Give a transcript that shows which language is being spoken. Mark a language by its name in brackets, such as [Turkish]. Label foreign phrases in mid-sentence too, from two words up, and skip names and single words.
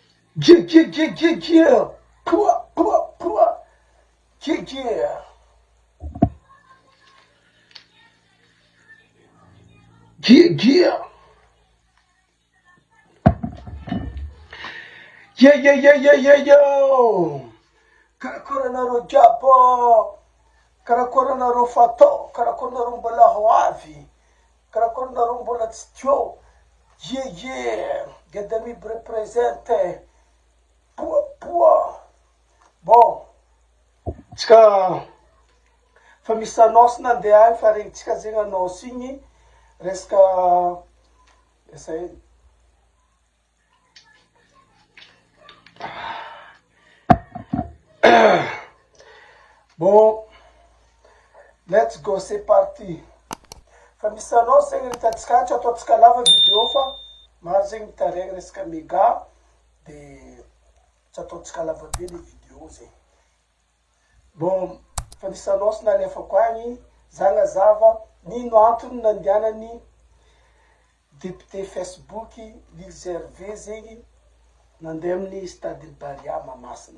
[English] Yeah. Pua. Yeah. Yeah. Yo. [Malagasy] Karakoranaro jabo. Karakoranaro fato. Karakoranaro mbola hoavy. Karakoranaro mbola tsy teo. [English] Yeah. Gadami represente. Pua. Bon. [Malagasy] Tsika fa misy anôsy nandeha agny fa regnitsika zegny anôsy igny resaka esa bon, [English] let's go, [French] c'est parti. [Malagasy] Fa misy anôsy zegny ritatsika tsy ataotsika lava video fa maro zegny mitaregny resaka méga de tsy ataotsika lava be le video zegny. Bon, fa misy anôsy nalefako agny zagnazava nino antony nandianany député Facebook Lise Hervé zegny nandeha amin'ny stade Baria Mahamasina.